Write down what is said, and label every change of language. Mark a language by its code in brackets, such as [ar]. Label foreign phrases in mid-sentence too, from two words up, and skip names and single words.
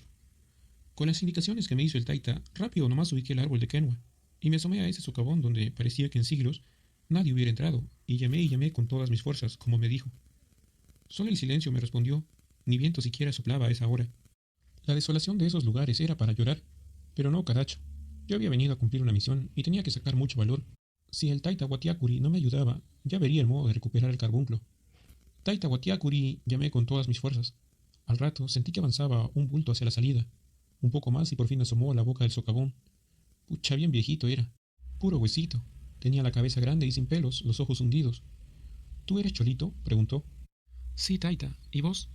[es] Con las indicaciones que me hizo el Taita, rápido nomás ubiqué el árbol de quenua, y me asomé a ese socavón donde parecía que en siglos nadie hubiera entrado, y llamé con todas mis fuerzas, como me dijo. Solo el silencio me respondió, ni viento siquiera soplaba a esa hora. La desolación de esos lugares era para llorar, pero no, caracho. Yo había venido a cumplir una misión y tenía que sacar mucho valor. Si el Taita Guatiacuri no me ayudaba, ya vería el modo de recuperar el carbunclo. Taita Guatiacuri, llamé con todas mis fuerzas. Al rato sentí que avanzaba un bulto hacia la salida. Un poco más y por fin asomó a la boca del socavón. Pucha, bien viejito era. Puro huesito. Tenía la cabeza grande y sin pelos, los ojos hundidos. ¿Tú eres Cholito?, preguntó. Sí, Taita. ¿Y vos?